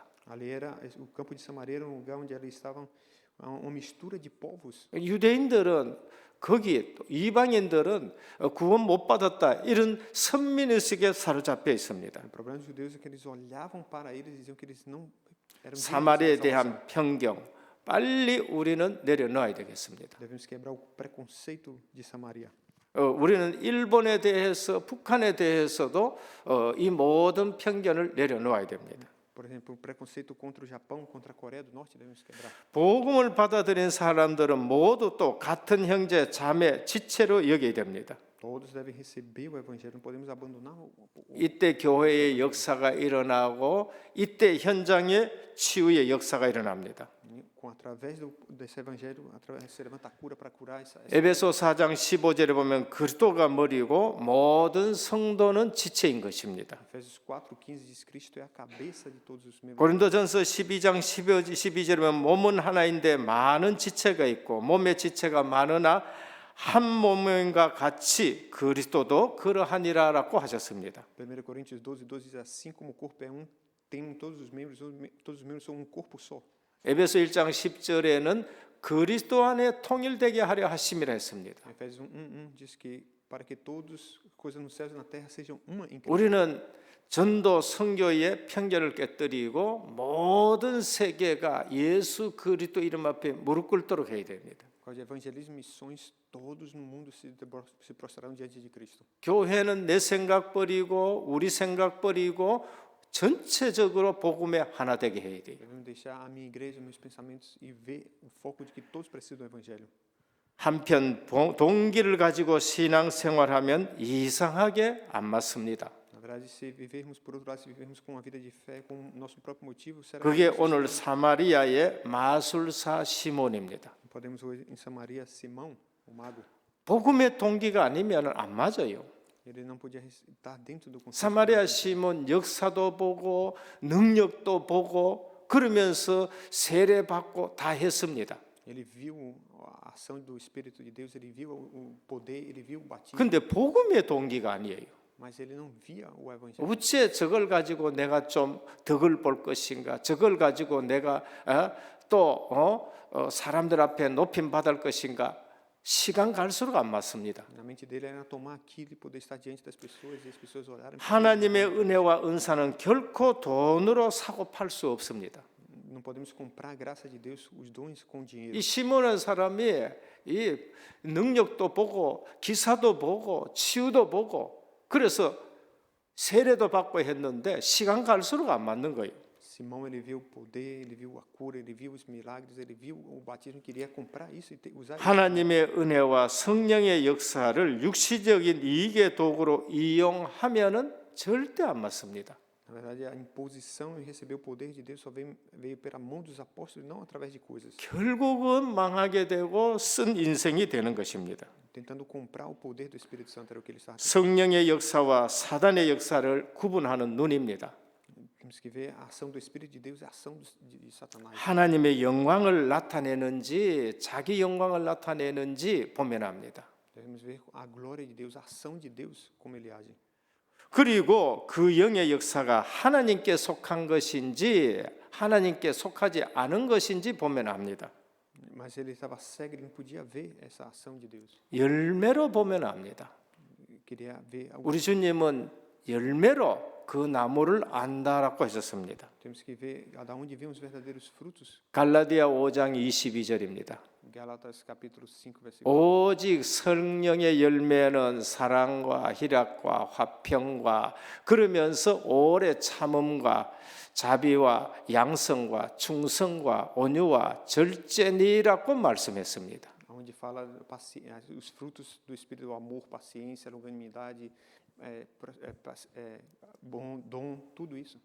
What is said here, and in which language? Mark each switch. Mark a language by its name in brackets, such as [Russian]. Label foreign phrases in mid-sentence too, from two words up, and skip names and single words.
[Portuguese] Ali era o campo de Samaria era um lugar onde eles estavam uma mistura de povos. [Korean] 유대인들은 거기 이방인들은 구원 못 받았다 이런 선민의식에 사로잡혀 있습니다. [Portuguese] O problema dos judeus é que eles olhavam para eles e diziam que eles não eram dignos [Korean] 사마리아에 [Portuguese] da salvação. [Korean] 대한 편견 빨리 우리는 내려놓아야 되겠습니다. [Portuguese] Devemos quebrar o preconceito de Samaria. [Korean] 우리는 일본에 대해서 북한에 대해서도 이 모든 편견을 내려놓아야 됩니다. [Portuguese] Por exemplo, o preconceito contra o Japão, contra a Coreia do Norte devemos quebrar. [Korean] 복음을 받아들인 사람들은 모두 또 같은 형제 자매 지체로 여겨야 됩니다. [Portuguese] Todos devem receber o evangelho, não podemos abandonar [Korean] 이때 교회의 역사가 일어나고 이때 현장에 치유의 역사가 일어납니다. [Portuguese] através desse evangelho, se levanta a cura para curar essa. [Korean] 에베소 4장 15절에 보면 그리스도가 머리고 모든 성도는 지체인 것입니다. [Portuguese] Efésios 4:15 diz Cristo é a cabeça de todos os membros. [Korean] 고린도전서 12장 12절에 보면 몸은 하나인데 많은 지체가 있고 몸의 지체가 많으나 한 몸과 같이 그리스도도 그러하니라라고 하셨습니다. [Portuguese] 1 Coríntios 12:12 diz assim como o corpo é um, tem todos os membros são um corpo só. [Korean] 에베소 1장 10절에는 그리스도 안에 통일되게 하려 하심이라 했습니다. [Portuguese] Efésios 1:1 diz que para que todos coisas nos céus e na terra sejam uma em Cristo. [Korean] 우리는 전도 선교의 편견을 깨뜨리고 모든 세계가 예수 그리스도 이름 앞에 무릎 꿇도록 해야 됩니다. [Portuguese] Por causa de evangelismo e missões, todos no mundo se prostrarão diante de Cristo. [Korean] 교회는 내 생각 버리고 우리 생각 버리고 전체적으로 복음에 하나 되게 해야 돼요. [Portuguese] Devemos deixar a minha igreja, meus pensamentos e ver o foco de que todos precisam do evangelho. [Korean] 한편 동기를 가지고 신앙생활하면 이상하게 안 맞습니다. [Portuguese] Na verdade, se vivermos por outro lado, se vivermos com uma vida de fé, com o nosso próprio motivo, será [Korean] 그게 [Portuguese] que [Korean] 오늘 사마리아의 마술사 시몬입니다. [Portuguese] podemos hoje em Samaria Simão, o mago, [Korean] 복음의 동기가 아니면 안 맞아요. [Portuguese] ele não podia estar dentro do conceito. [Korean] 사마리아 시몬 역사도 보고 능력도 보고 그러면서 세례 받고 다 했습니다. [Portuguese] Ele viu a ação do Espírito de Deus, ele viu o poder, ele viu o batismo, [Korean] 근데 복음의 동기가 아니에요. [Portuguese] mas ele não via o evangelho. [Korean] 어째 저걸 가지고 내가 좀 덕을 볼 것인가? 저걸 가지고 내가 사람들 앞에 높임 받을 것인가? 시간 갈수록 안 맞습니다. [Portuguese] Na mente dele era tomar aquilo e poder estar diante das pessoas e as pessoas olharem. [Korean] 하나님의 은혜와 은사는 결코 돈으로 사고 팔 수 없습니다. [Portuguese] Não podemos comprar a graça de Deus, os dons com dinheiro. [Korean] 이 시몬은 사람이 이 능력도 보고 기사도 보고 치유도 보고 그래서 세례도 받고 했는데 시간 갈수록 안 맞는 거예요. [Portuguese] Simão, ele viu o poder, ele viu a cura, ele viu os milagres, ele viu o batismo, queria comprar isso e usar isso. [Korean] 하나님의 은혜와 성령의 역사를 육시적인 이익의 도구로 이용하면은 절대 안 맞습니다. [Portuguese] Na verdade, a imposição em receber o poder de Deus só veio pela mão dos apóstolos, não através de coisas. [Korean] 결국은 망하게 되고 쓴 인생이 되는 것입니다. [Portuguese] Tentando comprar o poder do Espírito Santo era o que ele estava. [Korean] 성령의 역사와 사단의 역사를 구분하는 눈입니다. [Portuguese] Temos que ver a ação do Espírito de Deus e a ação de Satanás. [Korean] 하나님의 영광을 나타내는지 자기 영광을 나타내는지 보면 합니다. [Portuguese] Devemos ver a glória de Deus, a ação de Deus, como ele age. [Korean] 그리고 그 영의 역사가 하나님께 속한 것인지 하나님께 속하지 않은 것인지 보면 합니다. [Portuguese] Mas ele estava cego, ele não podia ver essa ação de Deus. [Korean] 열매로 보면 합니다. [Portuguese] Queria ver algo. [Korean] 우리 주님은 열매로 그 나무를 안다라고 하셨습니다. [Portuguese] Temos que ver da onde vêm os verdadeiros frutos. [Korean] 갈라디아 5장 22절입니다. [Portuguese] Gálatas capítulo 5 versículo. [Korean] 오직 성령의 열매는 사랑과 희락과 화평과 그러면서 오래 참음과 자비와 양성과 충성과 온유와 절제니라고 말씀했습니다. [Portuguese] Onde fala os frutos do Espírito, o amor, paciência, longanimidade, bom dom, tudo isso.